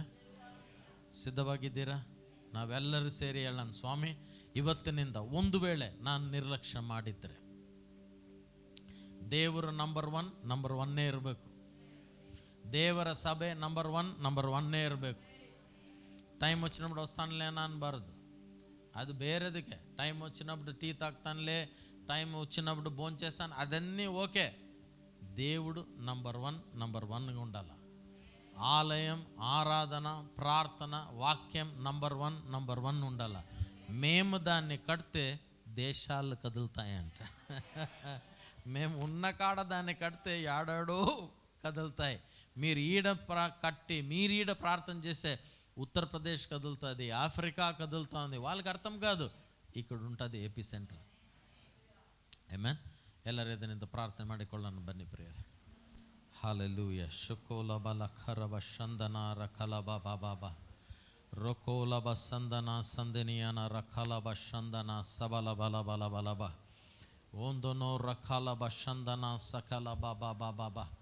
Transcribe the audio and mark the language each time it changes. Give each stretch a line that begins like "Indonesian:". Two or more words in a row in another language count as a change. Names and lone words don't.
Kannada: ಸಿದ್ಧವಾಗಿದ್ದೀರಾ? ನಾವೆಲ್ಲರೂ ಸೇರಿ ಹೇಳೋಣ, ಸ್ವಾಮಿ ಇವತ್ತಿನಿಂದ ಒಂದು ವೇಳೆ ನಾನು ನಿರ್ಲಕ್ಷ್ಯ ಮಾಡಿದ್ರೆ, ದೇವರು
English: number one
Kannada: ಇರಬೇಕು. ದೇವರ ಸಭೆ
English: number one
Kannada: ಇರಬೇಕು.
Telugu: ಟೈಮ್ వచ్చినప్పుడు వస్తానులే అనಬಾರದು.
Kannada: ಅದು ಬೇರೆದಕ್ಕೆ.
Telugu: ಟೈಮ್ వచ్చినప్పుడు టీ తాగుతానులే, టైం వచ్చినప్పుడు భోంచేస్తాను, ಅದన్నీ ఓకే. దేవుడు
English: number one
Telugu: ఉండాలి. ఆలయం, ఆరాధన, ప్రార్థన, వాక్యం
English: number one
Telugu: ఉండాలి. మేము దాన్ని కడితే దేశాలు కదులుతాయంట. మేము ఉన్న కాడ దాన్ని కడితే ఏడాడో కదులుతాయి. మీరు ఈడ ప్రార్థన చేస్తే ఉత్తరప్రదేశ్ కదులుతుంది, ఆఫ్రికా కదులుతుంది. వాళ్ళకి అర్థం కాదు, ఇక్కడ ఉంటుంది ఏపీ సెంటర్.
Kannada: ಆಮೆನ್. ಎಲ್ಲರೂ ಇದರಿಂದ ಪ್ರಾರ್ಥನೆ ಮಾಡಿಕೊಳ್ಳೋಣ ಬನ್ನಿ ಪ್ರಿಯರೇ. ಹಲ್ಲೆಲೂಯಾ. ಶುಕೋಲಬ ಲಖರಬ ಶಂದನ ರಖಲಬ ಬಾಬಾಬ ರೊಕೋಲಬ ಸಂದನ ಸಂದನಿಯನ ರಖಲಬ ಶಂದನ ಸಬಲ ಬಲ ಬಲ ಬಲಬ ಒಂದನೋ ರಖಲಬ ಶಂದನ ಸಕಲ ಬಾಬಾ ಬಾಬಾ.